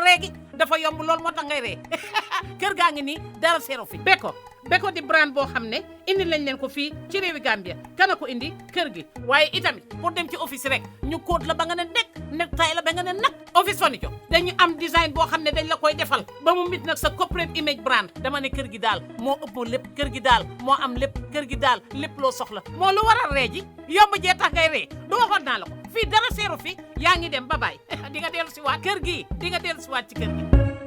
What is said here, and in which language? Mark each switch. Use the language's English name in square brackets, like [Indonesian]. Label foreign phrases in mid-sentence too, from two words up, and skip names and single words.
[Wolof] ree gi dafa yomb loolu moo tax ngay ree kër gaa ngi nii dara seero fi Beko di brand boo xam ne indi lañ leen ko fii ci réewi Gambia kana ko indi kër gi waaye itamit pour dem ci office rek ñu kóot la ba nga ne nekk tay la ba nga ne nag [English] office furniture [Wolof] dañu am design boo xam ne dañ la koy defal ba mu mit nag sa [English] corporate image brand [Wolof] dama ne kër gi daal moo ëpp lépp kër gi daal moo am lépp kër gi daal lépp loo soxla moo lu waral ree ji yomb jee tax ngay ree du waxoon naa la ko fii dara seeru fi yaa ngi dem ba baay di nga dellu si waat kër gi di nga dellu si waat ci kër gi